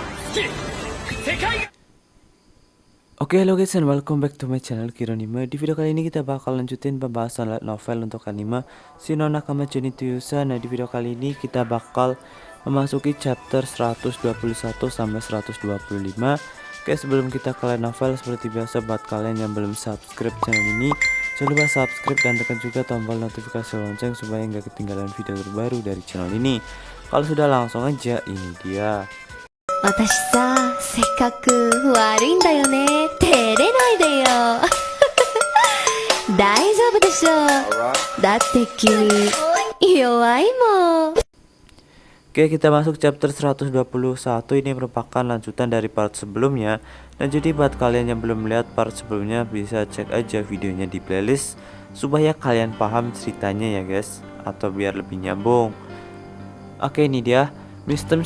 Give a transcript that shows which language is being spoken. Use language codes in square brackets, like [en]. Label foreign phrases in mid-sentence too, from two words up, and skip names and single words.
[en] Oke, halo guys and welcome back to my channel Kironime. [id] Di video kali ini kita bakal lanjutin pembahasan light novel untuk anime Shino Nakama Journey to Yusa. Nah, di video kali ini kita bakal memasuki chapter 121 sampai 125. Oke, sebelum kita ke light novel, seperti biasa buat kalian yang belum subscribe channel ini, jangan lupa subscribe dan tekan juga tombol notifikasi lonceng supaya nggak ketinggalan video terbaru dari channel ini. Kalau sudah, langsung aja, ini dia. [ja] 私さ、せっかく悪いんだよね。照れないでよ。大丈夫でしょ。だって君、弱いもん。 [id] Oke, kita masuk chapter 121. Ini merupakan lanjutan dari part sebelumnya. Dan jadi buat kalian yang belum melihat part sebelumnya, bisa cek aja videonya di playlist supaya kalian paham ceritanya ya guys, atau biar lebih nyambung. Oke, ini dia. Mr.